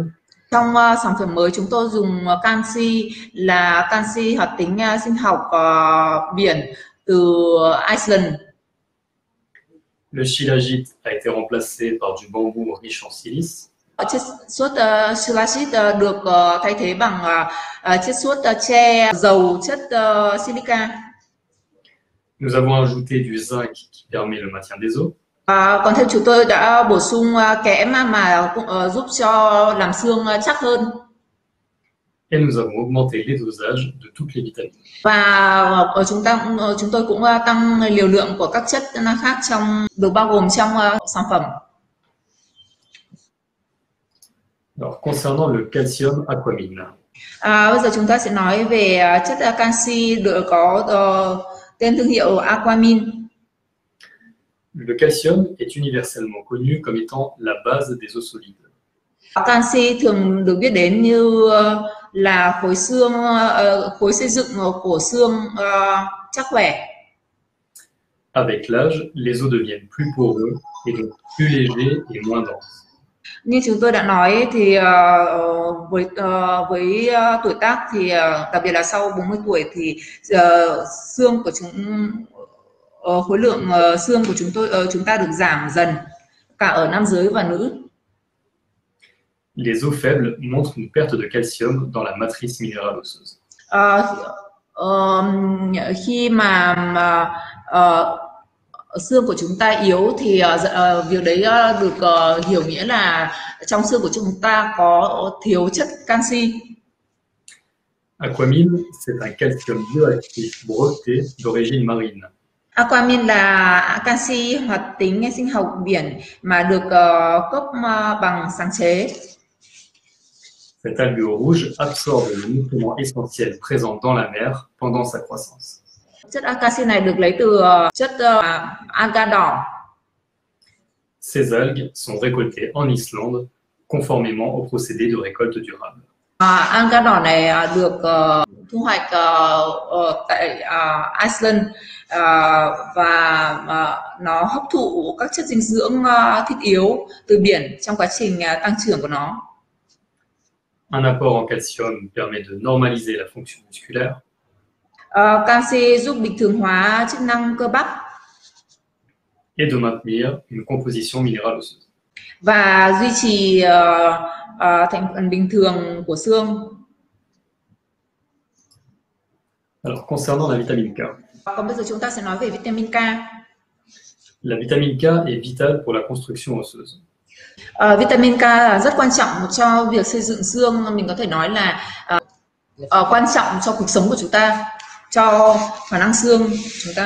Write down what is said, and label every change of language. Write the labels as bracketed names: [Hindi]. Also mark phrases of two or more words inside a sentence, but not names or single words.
[Vietnamese] Trong sản phẩm mới chúng tôi dùng canxi là canxi hoạt tính sinh học biển từ Iceland. [French] Le shilajit a été remplacé par du bambou riche en silice. [Vietnamese] Chiết xuất shilajit được thay thế bằng chiết xuất tre dầu chất silica. [French] Nous avons ajouté du zinc qui permet le maintien des os. [Vietnamese] Còn thêm chúng tôi đã bổ sung kẽm mà cũng giúp cho làm xương chắc hơn. [French] Et nous avons augmenté les dosages de toutes les vitamines. [Vietnamese] Và chúng tôi cũng tăng liều lượng của các chất khác được bao gồm trong sản phẩm. [French] Alors, concernant le calcium aquamine. [Vietnamese] Bây giờ chúng ta sẽ nói về chất canxi được có tên thương hiệu Aquamine. [French] Le calcium est universellement connu comme étant la base des os solides. [Vietnamese] Canxi thường được biết đến như là khối xương, khối xây dựng của xương chắc khỏe. [French] Avec l'âge, les os deviennent plus poreux et donc plus légers et moins denses. [Vietnamese] Như chúng tôi đã nói thì với tuổi tác thì đặc biệt là sau 40 tuổi thì xương của khối lượng xương của chúng ta được giảm dần cả ở nam giới và nữ. [French] Les os faibles montrent une perte de calcium dans la matrice minérale osseuse. [Vietnamese] Khi mà xương của chúng ta yếu thì việc đấy được hiểu nghĩa là trong xương của chúng ta có thiếu chất canxi. [French] Aquamine, c'est un calcium bioactif breveté d'origine marine. [Vietnamese] Aquamine là canxi hoạt tính sinh học biển mà được cấp bằng sáng chế. [French] Cet algue rouge absorbe le nutriment essentiel présent dans la mer pendant sa croissance. [Vietnamese] Chất canxi này được lấy từ chất alga đỏ. [French] Ces algues sont récoltées en Islande conformément au procédé de récolte durable. [Vietnamese] Alga đỏ này được thu hoạch tại Iceland và nó hấp thụ các chất dinh dưỡng thiết yếu từ biển trong quá trình tăng trưởng của nó. [French] Un apport en calcium permet de normaliser la fonction musculaire. [Vietnamese] Canxi giúp bình thường hóa chức năng cơ bắp [French] Et de maintenir une composition minérale osseuse. [Vietnamese] và duy trì thành phần bình thường của xương. [French] Alors, concernant la vitamine K. [Vietnamese] Còn bây giờ chúng ta sẽ nói về vitamin K. [French] La vitamine K est vitale pour la construction osseuse. [Vietnamese] Vitamin K là rất quan trọng cho việc xây dựng xương. Mình có thể nói là quan trọng cho cuộc sống của chúng ta, cho khả năng xương của chúng ta.